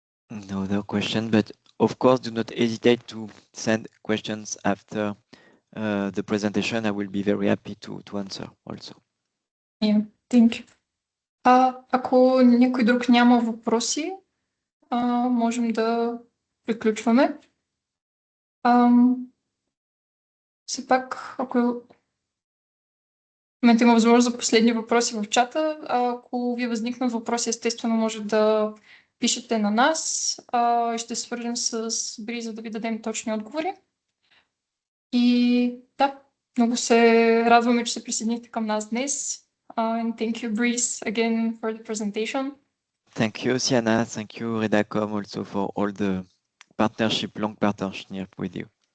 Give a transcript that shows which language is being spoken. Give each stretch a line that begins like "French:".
English: No other question, but of course, do not hesitate to send questions after the presentation. I will be very happy to answer also. Yeah, thank you.
Bulgarian: Ако никой друг няма въпроси, можем да приключваме. Все пак, ако в момента има възможност за последни въпроси в чата, ако ви възникнат въпроси, естествено може да пишете на нас и ще свържем с Бри, за да ви дадем точни отговори. И да, много се радваме, че се присъединихте към нас днес.
English: And thank you, Brice, again for the presentation. Thank you, Sienna. Thank you, Redacom, also for all the long partnership with you.